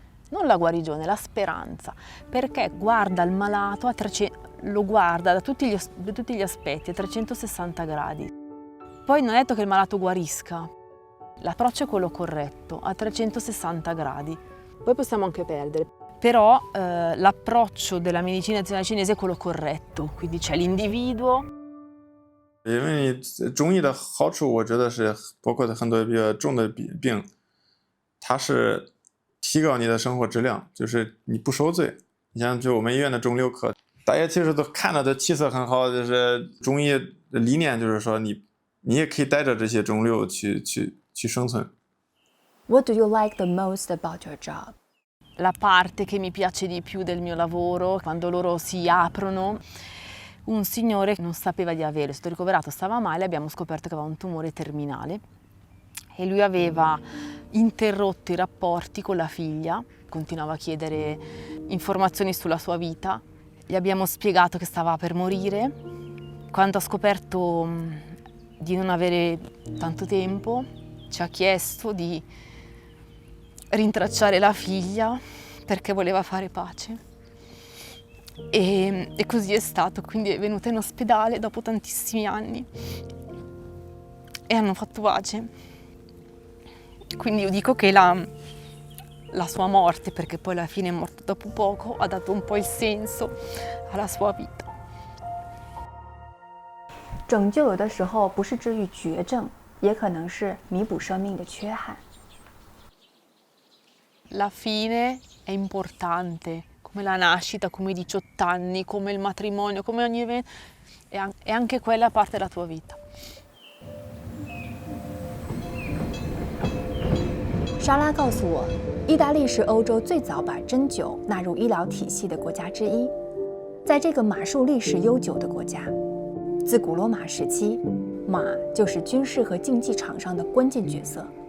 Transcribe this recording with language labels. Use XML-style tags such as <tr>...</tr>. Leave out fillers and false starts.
<it>Non la guarigione, la speranza, perché guarda il malato, lo guarda da tutti gli aspetti, a 360 gradi. Poi non è detto che il malato guarisca, l'approccio è quello corretto, a 360 gradi. Poi possiamo anche perdere, però l'approccio della medicina tradizionale cinese è quello corretto, quindi c'è l'individuo.</it> <zh>因为中医的好处，我觉得是包括很多比较重的病，它是提高你的生活质量，就是你不受罪。你像就我们医院的肿瘤科，大家其实都看着的气色很好，就是中医的理念就是说你也可以带着这些肿瘤去生存。</zh> <en>What do you like the most about your job?</en> <it>La parte che mi piace di più del mio lavoro, quando loro si aprono, un signore non sapeva di averlo, è stato ricoverato, stava male, abbiamo scoperto che aveva un tumore terminale e lui aveva interrotto i rapporti con la figlia, continuava a chiedere informazioni sulla sua vita, gli abbiamo spiegato che stava per morire, quando ha scoperto di non avere tanto tempo ci ha chiesto di rintracciare la figlia perché voleva fare pace. E così è stato, quindi è venuta in ospedale dopo tantissimi anni e hanno fatto pace. Quindi io dico che la sua morte, perché poi alla fine è morto dopo poco, ha dato un po' il senso alla sua vita.</it> <zh>拯救有的时候不是治愈绝症，也可能是弥补生命的缺憾。</zh> <it>La fine è importante, come la nascita, come i 18 anni, come il matrimonio, come ogni evento, e anche quella parte della tua vita.</it> <zh>莎拉告诉我，意大利是欧洲最早把针灸纳入医疗体系的国家之一。在这个马术历史悠久的国家，自古罗马时期，马就是军事和竞技场上的关键角色。</zh>